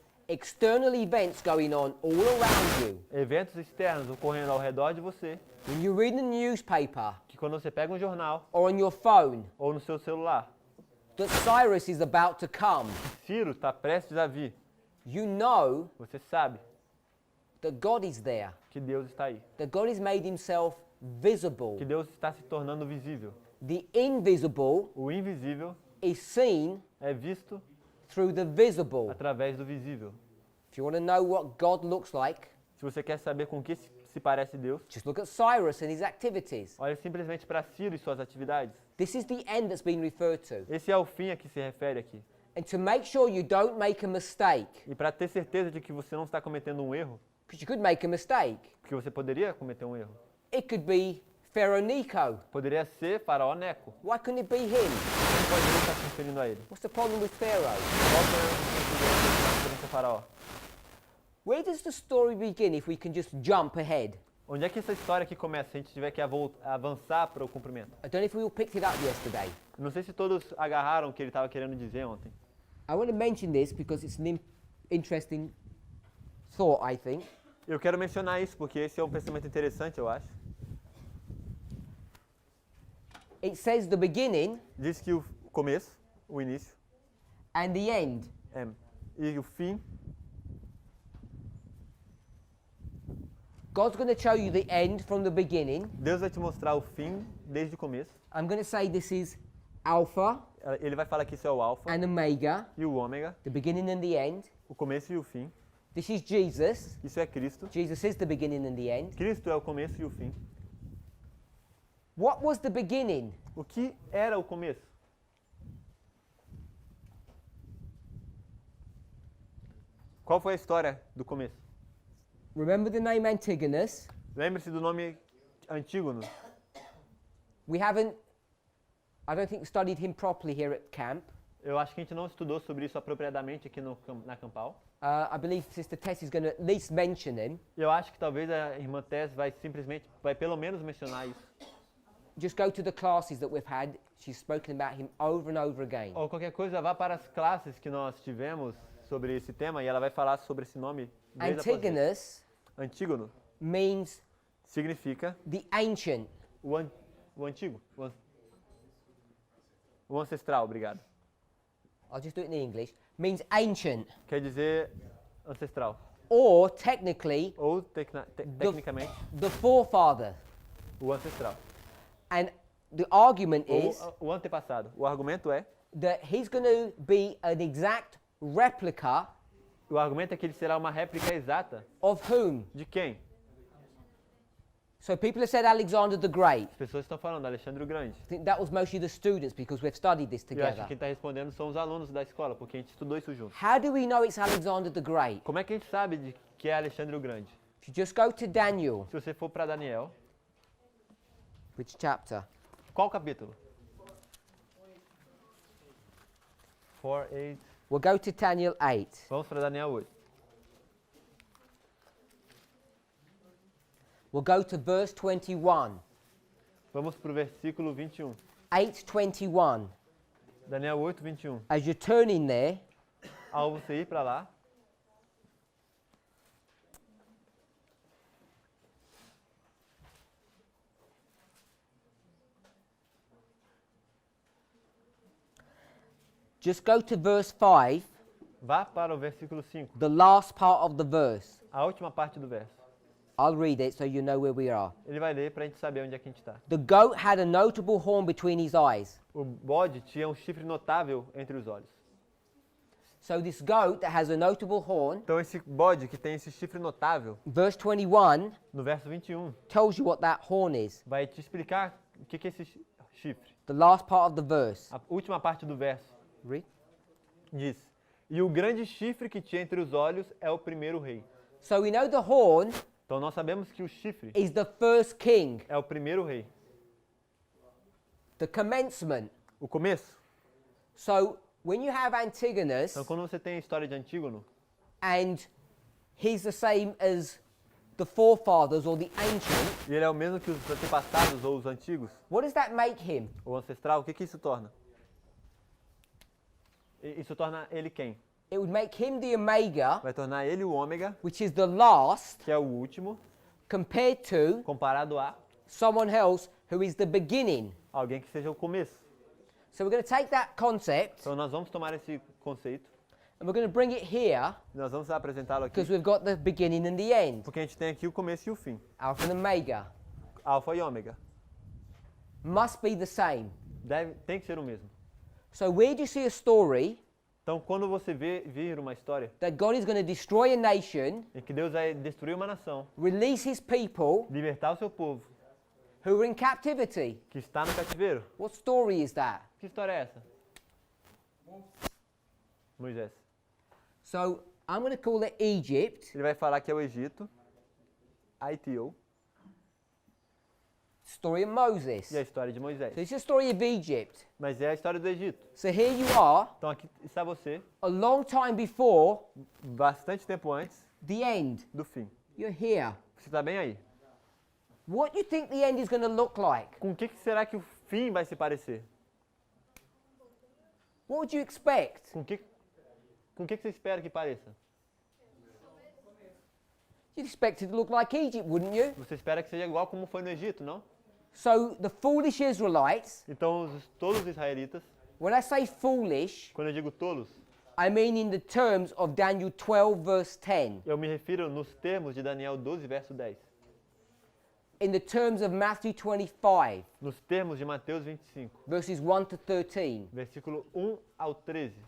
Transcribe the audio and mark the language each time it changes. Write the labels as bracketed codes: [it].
[en] external events going on all around you, [pt] eventos externos ocorrendo ao redor de você, [en] when you read the newspaper [pt] que quando você pega um jornal [en] or on your phone [pt] ou no seu celular, [en] that Cyrus is about to come, [pt] Ciro está prestes a vir, [en] you know [pt] você sabe [en] that God is there, [pt] que Deus está aí, [en] that God has made himself visible. [pt] que Deus está se tornando visível. [en] The invisible [pt] O invisível [en] is seen [pt] é visto [en] through the visible. [pt] através do visível. [en] If you want to know what God looks like, [pt] Se você quer saber com que se parece Deus, [en] just look at Cyrus and his activities. [pt] olhe simplesmente para Ciro e suas atividades. [en] This is the end that's been referred to. [pt] Esse é o fim a que se refere aqui. [en] And to make sure you don't make a mistake, [pt] E para ter certeza de que você não está cometendo um erro, [en] because you could make a mistake, [pt] porque você poderia cometer um erro, [en] it could be Pharaoh Necho. [pt] poderia ser Faraó Neco. [en] Why couldn't it be him? [pt] Não poderia estar se referindo a ele. [en] What's the problem with Pharaoh? [pt] Qual que é a referência a Faraó? [en] Where does the story begin if we can just jump ahead? [pt] Onde é que essa história aqui começa, se a gente tiver que avançar para o cumprimento? [en] I don't know if we all picked it up yesterday. [pt] Não sei se todos agarraram o que ele estava querendo dizer ontem. [en] I want to mention this because it's an interesting thought, I think. [pt] Eu quero mencionar isso porque esse é um pensamento interessante, eu acho. [en] It says the beginning [pt] Diz que o começo, o início, [en] and the end. [pt] e o fim, [en] God's going to show you the end from the beginning. [pt] Deus vai te mostrar o fim desde o começo. [en] I'm going to say this is Alpha [pt] Ele vai falar que isso é o alfa [en] and Omega, [pt] e o ômega, [en] the beginning and the end. [pt] o começo e o fim. [en] This is Jesus. [pt] Isso é Cristo. [en] Jesus is the beginning and the end. [pt] Cristo é o começo e o fim. [en] What was the beginning? [pt] O que era o começo? Qual foi a história do começo? [en] Remember the name Antigonus? [pt] Lembre-se do nome Antígono. [en] We haven't, I don't think, studied him properly here at camp. [pt] Eu acho que a gente não estudou sobre isso apropriadamente aqui na Campal. [en] I believe Sister Tess is going to at least mention him. [pt] Eu acho que talvez a irmã Tess vai pelo menos mencionar isso. [en] Just go to the classes that we've had. She's spoken about him over and over again. [pt] Ou qualquer coisa, vá para as classes que nós tivemos sobre esse tema e ela vai falar sobre esse nome. Vez após vez. [en] Antigonus [pt] Antígono [en] means [pt] significa [en] the ancient. [pt] o antigo, o ancestral, obrigado. [en] I'll just do it in English. Means ancient. [pt] Quer dizer ancestral. [en] Or technically, [pt] Ou tecnicamente, [en] the forefather. [pt] o ancestral. [en] And the argument [pt] Ou [en] is [pt] o antepassado. O argumento é [en] that he's going to be an exact replica [pt] é que ele será uma réplica exata [en] of whom? [pt] de quem? [en] So people have said Alexander the Great. [pt] As pessoas estão falando Alexandre o Grande. [en] I think that was mostly the students because we've studied this [pt] Eu acho que [en] together. [pt] quem está respondendo são os alunos da escola, porque a gente estudou isso junto. [en] How do we know it's Alexander the Great? [pt] Como é que a gente sabe de que é Alexandre o Grande? [en] If you just go to Daniel, [pt] Se você for para Daniel, [en] which chapter? [pt] qual capítulo? [en] 4:8. We'll go to Daniel 8. [pt] Vamos para Daniel 8. [en] We'll go to verse 21. [pt] Vamos para o versículo 21. [en] 8:21. [pt] Daniel 8:21. [en] As you're turning there, [pt] Ao você ir para lá, [en] just go to verse 5, [pt] vá para o versículo 5, [en] the last part of the verse. [pt] a última parte do verso. [en] I'll read it so you know where we are. [pt] Ele vai ler para a gente saber onde é que a gente está. [en] The goat had a notable horn between his eyes. [pt] O bode tinha um chifre notável entre os olhos. [en] So this goat that has a notable horn, [pt] Então esse bode que tem esse chifre notável, [en] verse 21 [pt] no verso 21, [en] tells you what that horn is. [pt] vai te explicar o que é esse chifre. [en] The last part of the verse. [pt] A última parte do verso [en] Read. [pt] diz: E o grande chifre que tinha entre os olhos é o primeiro rei. [en] So we know the horn [pt] Então nós sabemos que o chifre [en] is the first king, [pt] é o primeiro rei, [en] the commencement. [pt] o começo. [en] So when you have Antigonus [pt] Então quando você tem a história de Antígono, [en] and he's the same as the forefathers or the ancient, [pt] e ele é o mesmo que os antepassados ou os antigos, [en] what does that make him? [pt] ou ancestral, o que que isso torna? Isso torna ele quem? [en] It would make him the omega, [pt] Vai tornar ele o ômega, [en] which is the last, [pt] que é o último, [en] compared to [pt] comparado a [en] someone else who is the beginning. [pt] alguém que seja o começo. [en] So we're going to take that concept [pt] Então nós vamos tomar esse conceito [en] and we're going to bring it here [pt] e nós vamos apresentá-lo aqui, [en] because we've got the beginning and the end, [pt] porque a gente tem aqui o começo e o fim. [en] alpha and omega. [pt] Alfa e ômega. [en] Must be the same. [pt] Tem que ser o mesmo. [en] So where do you see a story [pt] Então quando você vir uma história [en] that God is going to destroy a nation, [pt] em que Deus vai destruir uma nação, [en] release his people [pt] libertar o seu povo, [en] who are in captivity? [pt] que está no cativeiro, [en] What story is that? [pt] que história é essa? Moisés. [en] So I'm going to call it Egypt, [pt] Ele vai falar que é o Egito, ITO, [en] story of Moses. [pt] e a história de Moisés. [en] So it's a story of Egypt. [pt] Mas é a história do Egito. [en] So here you are, [pt] Então aqui está você, [en] a long time before [pt] bastante tempo antes [en] the end. [pt] do fim. [en] You're here. [pt] Você está bem aí. [en] What do you think the end is going to look like? [pt] Com o que será que o fim vai se parecer? [en] What would you expect? [pt] Com o que você espera que pareça? [en] You'd expect it to look like Egypt, wouldn't you? [pt] Você espera que seja igual como foi no Egito, não? [en] So the foolish Israelites, [pt] Então todos os israelitas, [en] when I say foolish, [pt] quando eu digo tolos, [en] I mean in the terms of Daniel 12 verse 10, [pt] eu me refiro nos termos de Daniel 12, verso 10. [en] in the terms of Matthew 25 [pt] Nos termos de Mateus 25, [en] verses 1 to 13, [pt] versículo 1 ao 13.